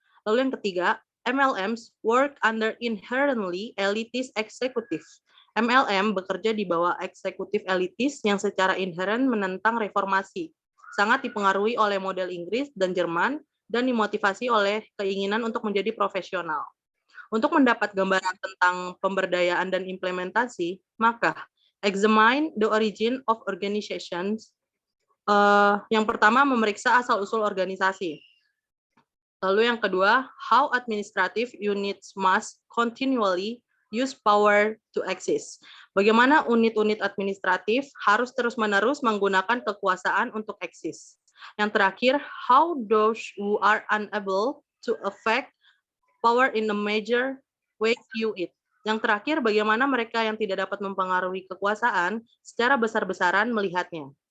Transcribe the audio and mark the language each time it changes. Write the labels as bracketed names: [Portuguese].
[Indonesian] Lalu yang ketiga, [English] MLMs work under inherently elitist executive. [Indonesian] MLM bekerja di bawah eksekutif elitis yang secara inherent menentang reformasi, sangat dipengaruhi oleh model Inggris dan Jerman, dan dimotivasi oleh keinginan untuk menjadi profesional. Untuk mendapat gambaran tentang pemberdayaan dan implementasi, maka [English] examine the origin of organizations. [Indonesian] Yang pertama, memeriksa asal-usul organisasi. Lalu yang kedua, [English] how administrative units must continually use power to exist. [Indonesian] Bagaimana unit-unit administratif harus terus-menerus menggunakan kekuasaan untuk eksis. Yang terakhir, [English] how those who are unable to affect power in a major way view it. [Indonesian] Yang terakhir, bagaimana mereka yang tidak dapat mempengaruhi kekuasaan secara besar-besaran melihatnya.